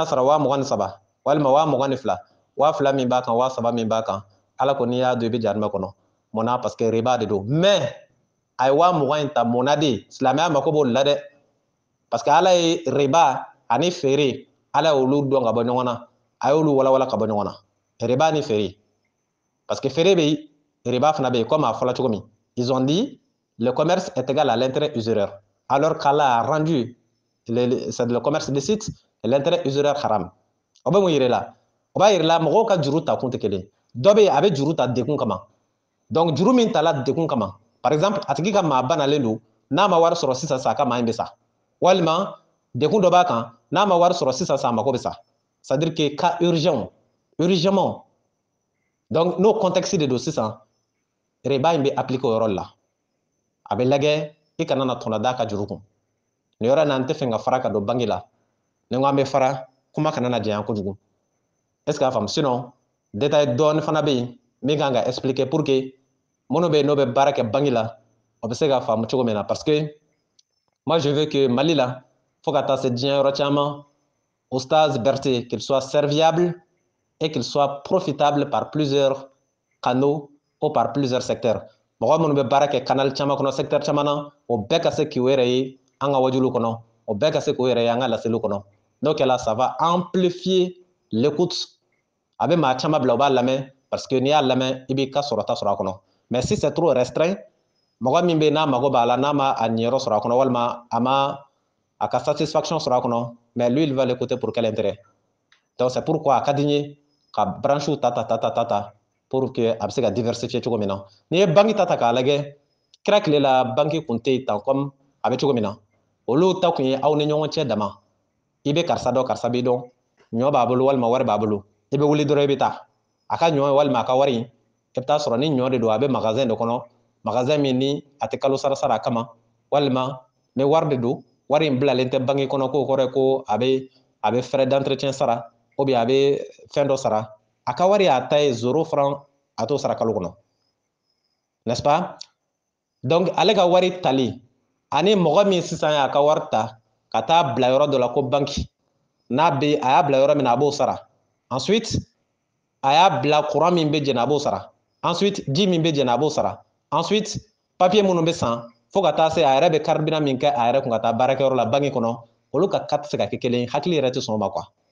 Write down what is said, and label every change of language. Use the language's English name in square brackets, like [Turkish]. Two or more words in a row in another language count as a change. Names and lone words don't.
[Bambara] sara 23,000 walima 22,000 20,000 min b'a kan 3,000 min b'a kan ala ko n'i y'a don i bɛ jahanama kɔnɔ munna [French] parce que [Bambara] riba de don mais a ye 20,000 in ta munna de silamɛya mako b'o la dɛ [French] parce que [Bambara] ala ye riba ani feere ala y'olu dɔn ka bɔ ɲɔgɔn na a y'olu walawala ka bɔ ɲɔgɔn na riba ni feere [French] parce que [Bambara] feere bɛ riba fana bɛ yen comme a fɔla cogo min [French] ils ont dit le commerce est égal à l'intérêt usuraire alors qu'Allah a rendu le commerce licite et l'intérêt usuraire haram [Bambara] o bɛ mun yira la o b'a yira la mɔgɔw ka juru ta kun tɛ kelen dɔ bɛ yen a bɛ juru ta degun kama donc juru min tala degun kama [French] par exemple [Bambara] a tigi ka maa banalen don n'a ma wari sɔrɔ sisan sa a ka maa in bɛ sa walima degun dɔ b'a kan n'a ma wari sɔrɔ sisan sa a mako bɛ sa [French] c'est à dire que cas urgemment [Bambara] donc n'o contexte de don sisan riba in bɛ appliquer o yɔrɔ la a bɛ lajɛ i kana na tɔnɔ d'a ka juru kun nin yɔrɔ in na n tɛ fɛ ka fara ka don bange la ni n ko an bɛ fara kuma kana na janya kojugu [French] est ce que [Bambara] a faamu sinon détail dɔɔni fana bɛ yen min kan ka expliquer [French] pour que [Bambara] minnu bɛ yen n'o bɛ baara kɛ bange la o bɛ se ka faamu cogo min na [French] parce que moi je veux que [Bambara] Mali la fo ka taa se diɲɛ yɔrɔ caman Oustaz Berté [French] qu'il soit serviable et qu'il soit profitable par plusieurs canaux ou par plusieurs secteurs [Bambara] mɔgɔ minnu bɛ baara kɛ canal caman kɔnɔ secteur caman na o bɛɛ ka se k'o yɛrɛ ye an ka wajulu kɔnɔ o bɛɛ ka se k'o yɛrɛ ye an ka laseliw kɔnɔ n'o kɛla [French] ça va amplifier l'écoute [Bambara] a bɛ maa caman bila u b'a lamɛn [French] parce que [Bambara] n'i y'a lamɛn i b'i ka sɔrɔta sɔrɔ a kɔnɔ [French] mais si c'est trop restreint [Bambara] mɔgɔ min bɛ yen n'a mago b'a la n'a ma a niyɔrɔ sɔrɔ a kɔnɔ walima a ma a ka satisfaction sɔrɔ a kɔnɔ [French] mais lui il va l'écouter pour quel intérêt donc c'est pourquoi [Bambara] a ka di n ye ka branche ta [French] pour que [Bambara] a bɛ se ka diversifier cogo min na n'i ye banque ta k'a lajɛ kira tile la banque kun tɛ yen tan comme a bɛ cogo min na olu ta kun ye aw ni ɲɔgɔn cɛ dama i bɛ karisa dɔn karisa b'i dɔn ɲɔ b'a bolo walima wari b'a bolo i bɛ wuli dɔrɔn i bɛ taa a ka ɲɔ walima a ka wari i bɛ taa sɔrɔ ni ɲɔ de don a bɛ magasin de kɔnɔ magasin min ni a tɛ kalo sara sara a kama walima ni wari de don wari in bilalen tɛ banque kɔnɔ k'o kɔrɔ ye ko a bɛ [French] frais d'entretien [Bambara] sara [French] ou bien [Bambara] a bɛ fɛn dɔ sara a ka wari y'a ta ye 0 franc a t'o sara kalo kɔnɔ [French] n'est-ce pas [Bambara] donc ale ka wari tali ani mɔgɔ min sisan y'a ka wari ta ka taa bila yɔrɔ dɔ la ko banque n'a bɛ a y'a bila yɔrɔ min na a b'o sara ensuite a y'a bila courant min bɛ jɛni a b'o sara ensuite ji min bɛ jɛni a b'o sara ensuite papier minnu bɛ san fo ka taa se a yɛrɛ bɛ carburant min kɛ a yɛrɛ kun ka taa baarakɛyɔrɔ la banque kɔnɔ olu ka cas tɛ se ka kɛ kelen ye hakili yɛrɛ tɛ sɔn o ma quoi